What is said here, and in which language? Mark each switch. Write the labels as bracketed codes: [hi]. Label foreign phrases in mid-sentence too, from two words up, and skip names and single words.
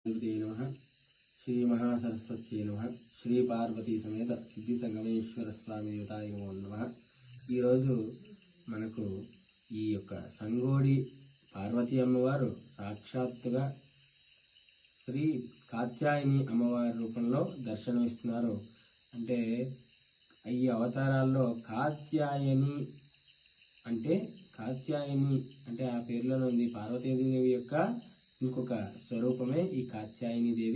[sa] नमः श्री महासरस्वती नमः श्री पार्वती समेत सिद्धि संगमेश्वर स्वामी देवताय नमः। [te] ఈరోజు మనకు ఈ యొక్క సంగోడి పార్వతీ అమ్మవారు సాక్షాత్తుగా శ్రీ కాత్యాయని అమ్మవారి రూపంలో దర్శనమిస్తున్నారు. అంటే ఈ అవతారాల్లో కాత్యాయని అంటే ఆ పేరులోనే ఉంది పార్వతీదేవి యొక్క ఇంకొక స్వరూపమే ఈ కాత్యాయని దేవి.